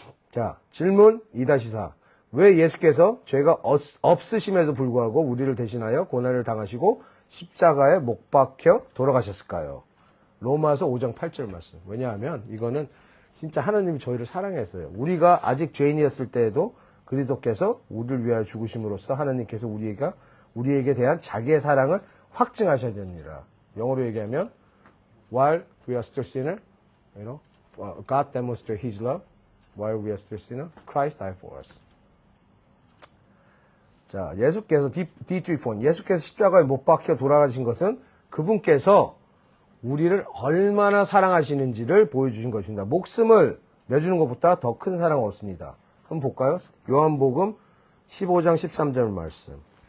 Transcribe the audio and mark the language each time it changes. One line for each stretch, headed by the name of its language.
Korean: 자, 질문 2-4. 왜 예수께서 죄가 없으심에도 불구하고 우리를 대신하여 고난을 당하시고 십자가에 못 박혀 돌아가셨을까요? 로마서 5장 8절 말씀. 왜냐하면 이거는 진짜 하나님이 저희를 사랑했어요. 우리가 아직 죄인이었을 때에도 그리스도께서 우리를 위하여 죽으심으로써 하나님께서 우리에게 대한 자기의 사랑을 확증하셔야 됩니다. 영어로 얘기하면
English: while we are still sinner, God demonstrated His love. While we are still sinner, Christ died for us.
Korean: 자, 예수께서 D3 예수께서 십자가에 못 박혀 돌아가신 것은 그분께서 우리를 얼마나 사랑하시는지를 보여주신 것입니다. 목숨을 내주는 것보다 더 큰 사랑은 없습니다. 한번 볼까요? 요한복음 15장 13절 말씀.